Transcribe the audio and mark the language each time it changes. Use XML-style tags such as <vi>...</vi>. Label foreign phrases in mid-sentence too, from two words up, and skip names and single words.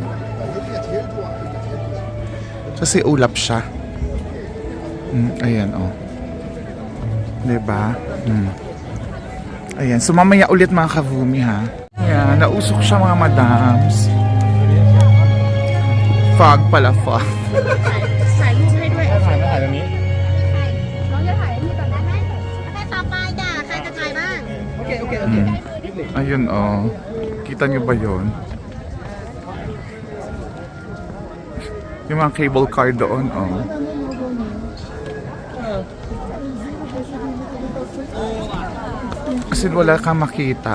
<tl>Kasi ulap siya. Ayan, Diba? Ayan, so mamaya ulit mga kavumi ha. Ayan, nausok siya mga madams. Fog pala, fog.</tl> <th>ถ่ายรูปให้ด้วย ถ่ายตรงนี้ น้องจะถ่ายให้พี่ก่อนได้ไหมใครต่อไปจ้ะใครจะถ่ายบ้าง</th> <tl>Ayun, oh. Kita niyo ba yun? Yung mga cable car doon, oh. Kasi wala kang makita.</tl>